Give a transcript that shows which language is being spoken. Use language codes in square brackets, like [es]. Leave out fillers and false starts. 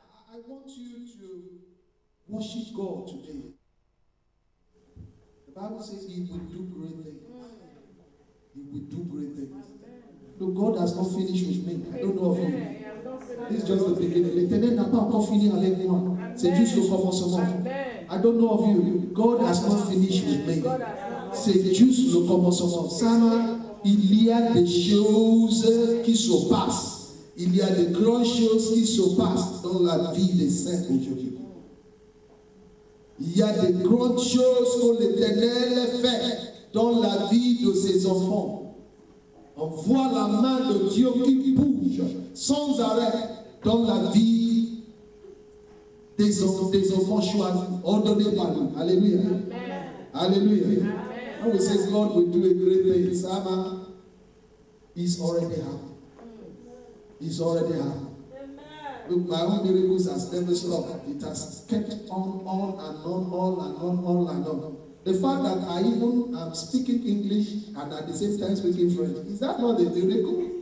[en] I want you to worship God today. The Bible says He will do great things. He will do great things. No, God has not finished with me. I don't know of you. This is just the beginning. [fr] L'Éternel n'a pas encore fini avec moi. C'est juste le commencement. [en] I don't know of you. God has not finished with me. [fr] C'est juste le commencement. Ça, il y a des choses qui se passent. Il y a des grandes choses qui se passent dans la vie des saints aujourd'hui. Il y a des grandes choses que l'Éternel fait dans la vie de ses enfants. On voit la main de Dieu qui bouge sans arrêt dans la vie des enfants choisis, ordonnés par lui. Alléluia. Alléluia. [en] And we say God will do a great thing. Sama is already happening. It's already happening. Look, my own miracles has never stopped. It has kept on and on. The fact that I even am speaking English and at the same time speaking French, is that not a miracle?